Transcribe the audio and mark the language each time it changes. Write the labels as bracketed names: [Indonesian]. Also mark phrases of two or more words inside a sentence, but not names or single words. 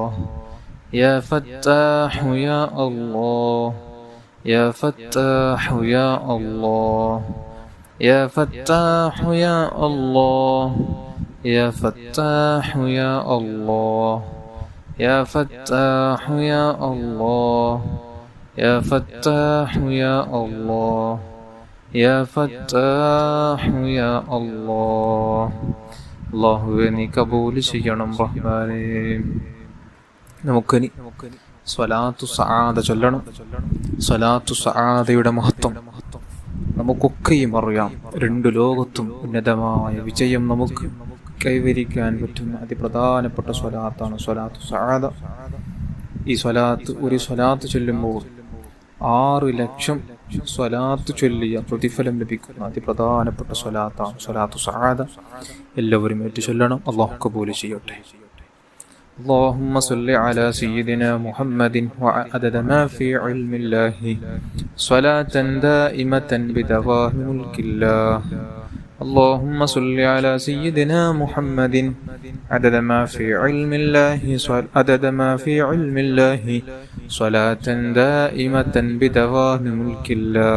[Arabic] يا فتاح يا الله يا فتاح يا الله يا فتاح يا الله يا فتاح يا الله يا فتاح يا الله يا فتاح يا الله يا فتاح يا الله [Malayalam] അല്ലാഹുവേ നീ കബൂൽ ചെയ്യണം റഹ്മാനേ. നമുക്കിനി സ്വലാത്തു സആദ ചൊല്ലണം. സ്വലാത്തു സആദയുടെ മഹത്വം നമുക്കൊക്കെയും അറിയാം. രണ്ടു ലോകത്തും ഉന്നതമായ വിജയം നമുക്ക് കൈവരിക്കാൻ പറ്റുന്ന അതിപ്രധാനപ്പെട്ട സ്വലാത്താണ് സ്വലാത്തു സആദ. ഈ സ്വലാത്ത് ഒരു സ്വലാത്ത് ചൊല്ലുമ്പോൾ 6 ലക്ഷം സ്വലാത്ത് ചൊല്ലിയ പ്രതിഫലം ലഭിക്കുന്ന അതിപ്രധാനപ്പെട്ട സ്വലാത്താണ് സ്വലാത്തു സആദ. എല്ലാവരും ഏറ്റു ചൊല്ലണം. അല്ലാഹു കബൂൽ ചെയ്യട്ടെ. [Arabic] اللهم صل على سيدنا محمد وعدد ما في علم الله صلاة دائمة بدوام ملك الله. اللهم صل على سيدنا محمد عدد ما في علم الله عدد ما في علم الله صلاة دائمة بدوام ملك الله.